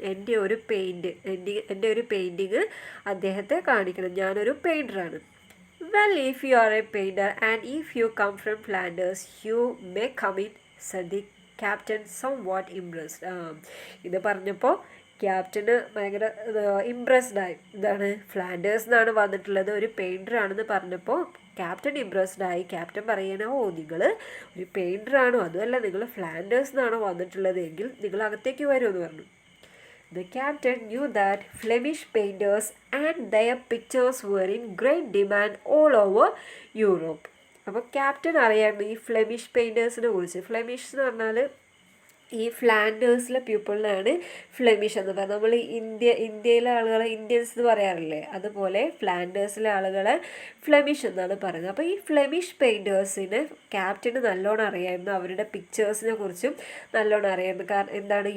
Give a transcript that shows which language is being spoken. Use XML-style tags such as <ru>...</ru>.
<ml>എൻ്റെ ഒരു പെയിൻറ്റിങ് അദ്ദേഹത്തെ കാണിക്കണം. ഞാനൊരു പെയിൻറ്ററാണ്.</ml> <en>"Well, if you are a painter and if you come from Flanders, you may come in," said the captain somewhat impressed.</en> <ml>ഇത് പറഞ്ഞപ്പോൾ captain ഭയങ്കര ഇംപ്രസ്ഡായി. എന്താണ്? ഫ്ലാൻഡേഴ്സ് എന്നാണ് വന്നിട്ടുള്ളത്, ഒരു പെയിൻറ്ററാണെന്ന് പറഞ്ഞപ്പോൾ ക്യാപ്റ്റൻ ഇംപ്രസ്ഡായി. ക്യാപ്റ്റൻ പറയണ, നിങ്ങൾ ഒരു പെയിൻറ്ററാണോ? അതുമല്ല, നിങ്ങൾ ഫ്ലാൻഡേഴ്സ് എന്നാണോ വന്നിട്ടുള്ളത് എങ്കിൽ നിങ്ങൾ അകത്തേക്ക് വരുമെന്ന് പറഞ്ഞു.</ml> <en>The captain knew that Flemish painters and their pictures were in great demand all over Europe.</en> <ml>അപ്പോൾ ക്യാപ്റ്റൻ അറിയായിരുന്നു ഈ ഫ്ലെമിഷ് പെയിൻറ്റേഴ്സിനെ കുറിച്ച്. ഫ്ലെമിഷ് എന്ന് പറഞ്ഞാൽ ഈ ഫ്ലാൻഡേഴ്സിലെ പീപ്പിളിനാണ് ഫ്ലെമിഷ് എന്ന് പറയുന്നത്. നമ്മൾ ഇന്ത്യയിലെ ആളുകളെ ഇന്ത്യൻസ് എന്ന് പറയാറില്ലേ, അതുപോലെ ഫ്ലാൻഡേഴ്സിലെ ആളുകളെ ഫ്ലെമിഷ് എന്നാണ് പറയുന്നത്. അപ്പോൾ ഈ ഫ്ലെമിഷ് പെയിൻറ്റേഴ്സിന് ക്യാപ്റ്റന് നല്ലോണം അറിയായിരുന്നു, അവരുടെ പിക്ചേഴ്സിനെ കുറിച്ചും നല്ലോണം അറിയായിരുന്നു. കാരണം എന്താണ്?</ml>